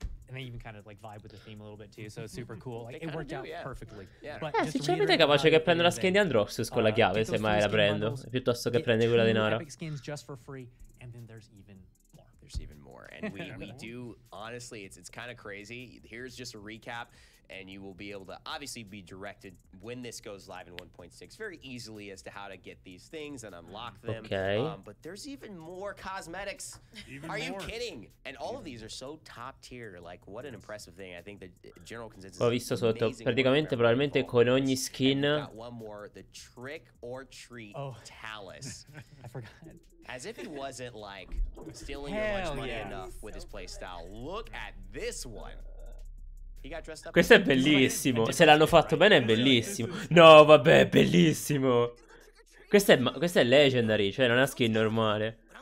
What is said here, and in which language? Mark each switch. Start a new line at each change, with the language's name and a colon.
English: And they even kind of like vibe with the theme a little bit too. So it's super cool. Like it worked out perfectly.
Italian: Sinceramente è capace che prendo la skin di Androxus con la chiave, se mai la prendo, piuttosto che prendere quella di Nara.
English: Epic skins just for free, and then there's even more. There's even more, and we do honestly. It's kind of crazy. Here's just a recap. And you will be able to obviously be directed when this goes live in 1.6 very easily as to how to get these things and unlock them. But there's even more cosmetics. Are you kidding? And all of these are so top tier. Like, what an impressive thing. I think the general consensus.
Italian: Ho visto sotto, praticamente probabilmente con ogni skin.
English: Got one more, the Trick or Treat Talus. I forgot. As if it wasn't like stealing your lunch money enough with his playstyle. Look at this one.
Italian: Questo è bellissimo. Se l'hanno fatto bene è bellissimo. No, vabbè, è bellissimo. Questo è legendary, cioè non è una skin normale.